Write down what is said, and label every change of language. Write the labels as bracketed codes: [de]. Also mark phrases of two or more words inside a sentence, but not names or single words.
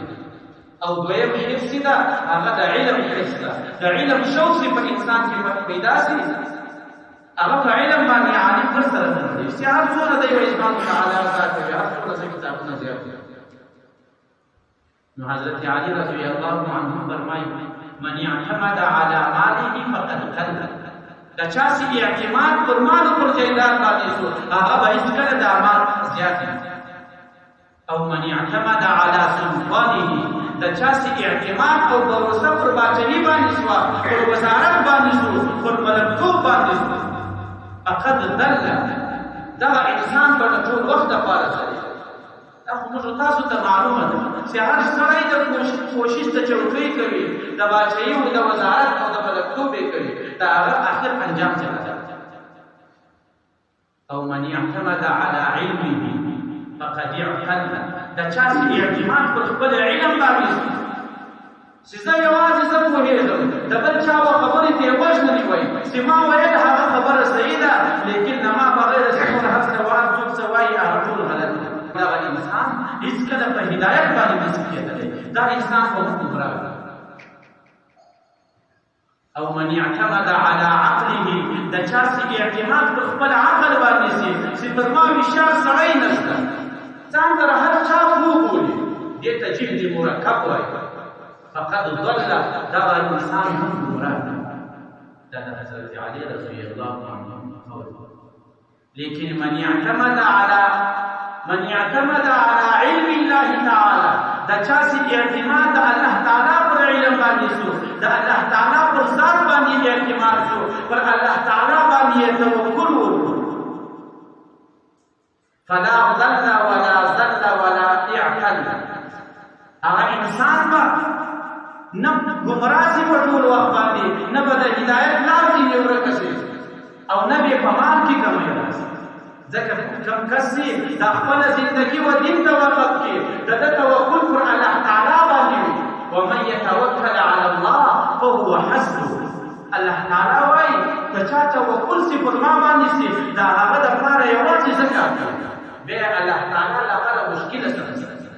[ps] او دویم حفظ ده، هغه د علم حفظ ده. د علم شوق چې په انسان کې پیدا شي، هغه په علم باندې عالم پر سره نه لوړېږي چې هر څومره دی یو اسلام تعالی زیات کوي، هر څومره دی کتابونه زیات کوي. نو حضرت علی [ar] رضی الله عنه [ps] فرمایي [ar] من اعتمد على ماله فقد قل. [ps] د چا چې اعتماد پر مال او پر جایداد باندې شو، هغه به هېڅکله د مال زیات نه. [ar] او من اعتمد على سلطانه، [ps] د چا چې اعتماد او بروسه پر باچني باندې شوه، پر وزارت باندې شو، پر ملکتوب باندې شو، [ar] فقد ضل [ps] دغه انسان په ټول وخت لپاره سره دا خو موږ تاسو ته معلومه ده چې هر سړی د کوشش ته چوکۍ کوي د باچایي او د وزارت او د ملکتوبې کوي د هغه آخر انجام څه ده [ar] او من اعتمد على علمه فقد اعتل [ps] د چا چې اعتماد پر خپل علم باندې چې زه یوازې زه پوهېږم د بل چا خبرې ته یې غوږ نه نیوی چې ما ویل هغه خبره صحیح ده لیکن زما بغیر څخه هر څه وایي څوک څه وایي هغه ټول غلط ده دغه انسان هېڅکله په هدایت باندې نشي کېدلی دا انسان به ګمراه وي [ar] او من اعتمد على عقله [ps] د چا چې اعتماد پر خپل عقل باندې شي چې تر ما وشار سړی نشته ځان سره هر چا وبولي دې ته جهد مرکب وایي [ar] فقد ضل [ps] دغه انسان هم ګمراه دی دا د حضرت علي [ar] رضی الله عنه [ps] قول لیکن [ar] من اعتمد على [ps] علم الله تعالی دا چا چې اعتماد د الله تعالی پر علم باندې شو د الله تعالی پر ذات باندې اعتماد شو پر الله تعالی باندې توکل وکړو [ar] فلا ضل ولا زل ولا اعتل [ps] هغه انسان به نه ګمراه شي په ټول وخت باندې نه به د هدایت لار ځینې ورکه شي او نه به په مال کې کمی راشي ځکه کوم کس چې د خپله زندګي و دین ته وقف کړي د ده توکل پر الله تعالی باندې وي [ar] ومن یتوکل علی الله فهو حسبه [ps] الله تعالی وایي که چا توکل شي پر ما باندې شي د هغه دپاره یوازې زه کافي بیا الله تعالی له هغه مشکله سره